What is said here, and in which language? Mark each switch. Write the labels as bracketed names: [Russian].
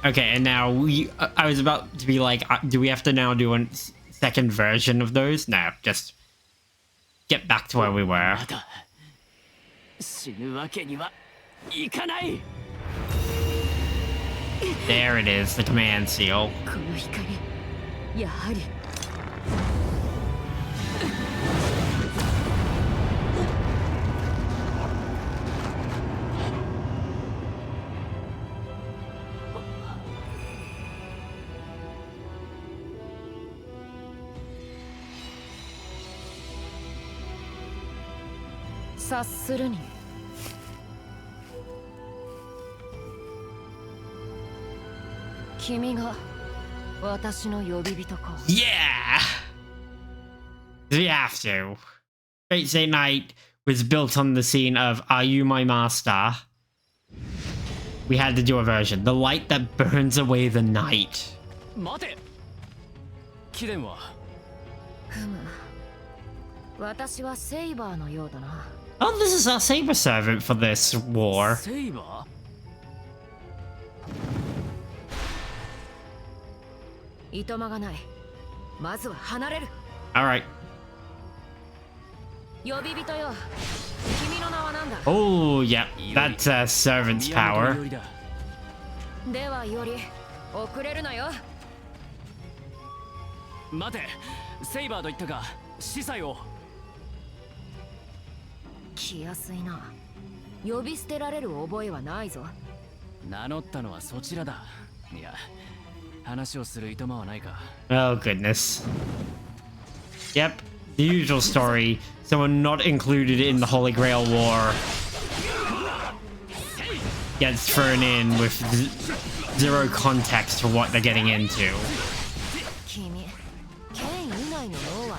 [English] Okay, and now I was about to be like, do we have to now do a second version of those? No, just get back to where we were. [Japanese] まだ死ぬわけにはいかない。 [English] There it is, the command seal. [Japanese] この光、やはり。察するに。君が私の呼び人か。 [English] Yeah! We have to. Fate Stay Night was built on the scene of Are You My Master? We had to do a version. The light that burns away the night. [Japanese] 待て。貴殿は。ふむ。私はセイバーのようだな。 [English] Oh, this is our saber servant for this war. [Japanese] セイバー？ いとまがない。まずは離れる。 [English] Alright. [Japanese] 呼び人よ。君の名は何だ？ [English] Oh, yeah. That's a servant's power. [Japanese] ではより遅れるなよ。待て。セイバーと言ったが、司祭を。気安いな。呼び捨てられる覚えはないぞ。名乗ったのはそちらだ。いや、話をするいとまはないか。 [English] Oh, goodness. Yep. The usual story. Someone not included in the Holy Grail War gets thrown in with zero context for what they're getting into. [Japanese] 君、剣以外の脳は